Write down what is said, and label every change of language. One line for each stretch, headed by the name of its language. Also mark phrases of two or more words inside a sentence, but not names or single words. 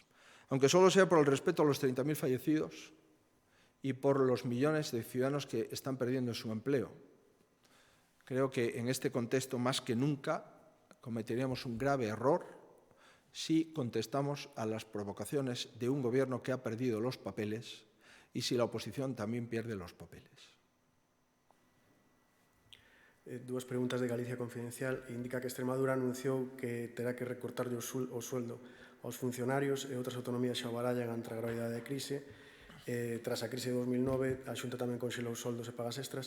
Spanish: Aunque solo sea por el respeto a los 30.000 fallecidos y por los millones de ciudadanos que están perdiendo su empleo. Creo que en este contexto, más que nunca, cometeríamos un grave error si contestamos a las provocaciones de un Gobierno que ha perdido los papeles y si la oposición también pierde los papeles.
Galician: Dúas preguntas de Galicia Confidencial. Indica que Extremadura anunciou que terá que recortar o sueldo aos funcionarios e outras autonomías xa barallan ante a gravidade da crise. Tras a crise de 2009, a Xunta tamén conxelou soldos e pagas extras.